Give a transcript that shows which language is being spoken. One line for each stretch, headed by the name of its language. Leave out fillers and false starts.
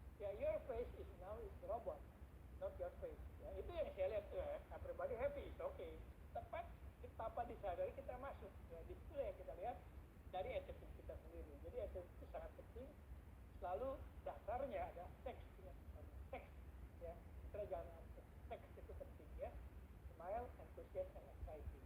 English: Ya, your face is now is robot, not your face.
Indonesian: Ya, itu yang saya lihat.
English: Ya, everybody happy, it's okay.
Indonesian: Tepat, tanpa disadari kita masuk. Ya, di situ yang kita lihat dari attitude kita sendiri. Jadi attitude itu sangat penting. Selalu dasarnya ada teks. Teks. Ya, kita jangan teks itu penting ya.
English: Smile, enthusiasm, and exciting.